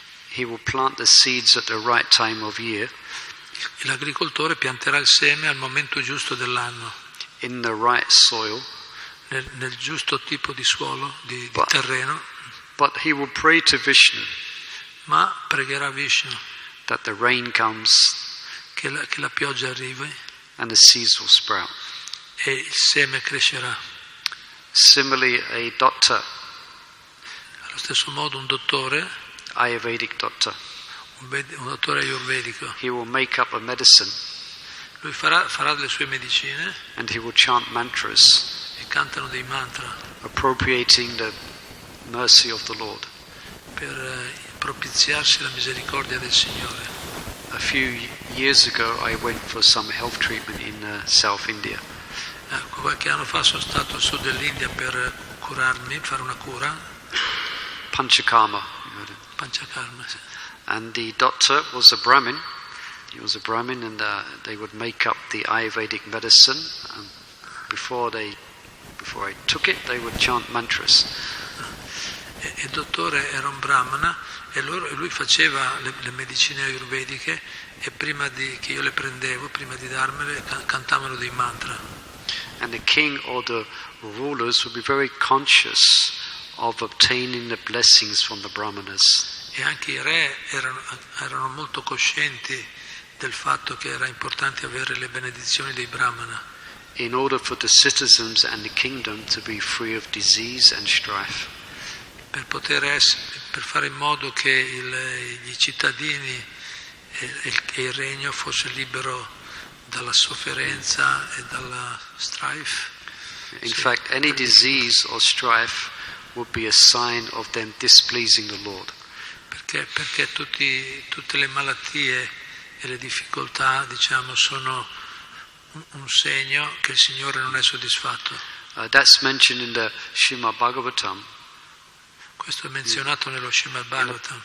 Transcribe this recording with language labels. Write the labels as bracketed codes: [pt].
[en] he will plant the seeds at the right time of year. [it] L'agricoltore pianterà il seme al momento giusto dell'anno, [en] in the right soil, [it] nel giusto tipo di suolo, di terreno. [en] But he will pray to Vishnu, [it] ma pregherà Vishnu [en] that the rain comes, [it] che la pioggia arrivi, [en] and the seeds will sprout. [it] E il seme crescerà. [en] Similarly, a doctor, [it] allo stesso modo un dottore, [en] Ayurvedic doctor, [it] un dottore ayurvedico, [en] he will make up a medicine, [it] lui farà delle sue medicine, [en] and he will chant mantras, [it] e cantano dei mantra, [en] appropriating the mercy of the Lord, [it] per propiziarsi la misericordia del Signore. [en] A few years ago I went for some health treatment in South India. [it] Qualche anno fa sono stato al sud dell'India per curarmi, fare una cura. [en] Panchakarma. [it] Panchakarma, sì. [en] And the doctor was a Brahmin. He was a Brahmin, and they would make up the Ayurvedic medicine. And before I took it, they would chant mantras. [it] Il dottore era un brahmana e lui faceva le medicine ayurvediche, e prima che io le prendevo, prima di darmele, cantavano dei mantra. [en] And the king or the rulers would be very conscious of obtaining the blessings from the brahmanas. [it] E anche i re erano molto coscienti del fatto che era importante avere le benedizioni dei brahmana, [en] in order for the citizens and the kingdom to be free of disease and strife. [it] Per fare in modo che i cittadini e il regno fosse libero dalla sofferenza e dalla strife. [en] In fact, any disease or strife would be a sign of them displeasing the Lord. [it] Perché tutte le malattie e le difficoltà, diciamo, sono un segno che il Signore non è soddisfatto. [en] That's mentioned in the Srimad-Bhagavatam. [it] Questo è menzionato nello Srimad-Bhagavatam.